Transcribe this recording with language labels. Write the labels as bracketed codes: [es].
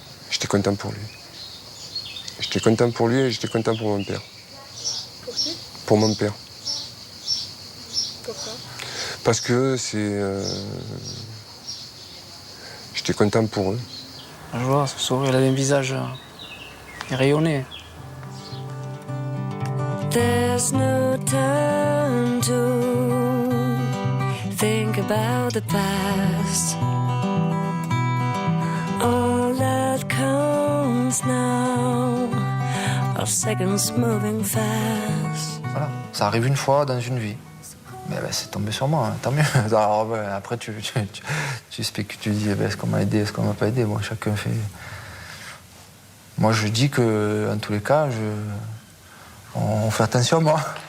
[fr] J'étais content pour lui. J'étais content pour lui et j'étais content pour mon père. Pour qui? Pour mon père. Pourquoi? Parce que j'étais content pour eux. La joie, ce sourire, il avait un visage rayonné. [en] There's no time to think about the past. All that counts now are seconds moving fast. [fr] Voilà, ça arrive une fois dans une vie. Mais c'est tombé sur moi, hein, tant mieux. Alors, après, tu spécules, tu dis est-ce qu'on m'a aidé, est-ce qu'on m'a pas aidé. Bon, chacun fait. Moi, je dis que, en tous les cas, on fait attention à moi.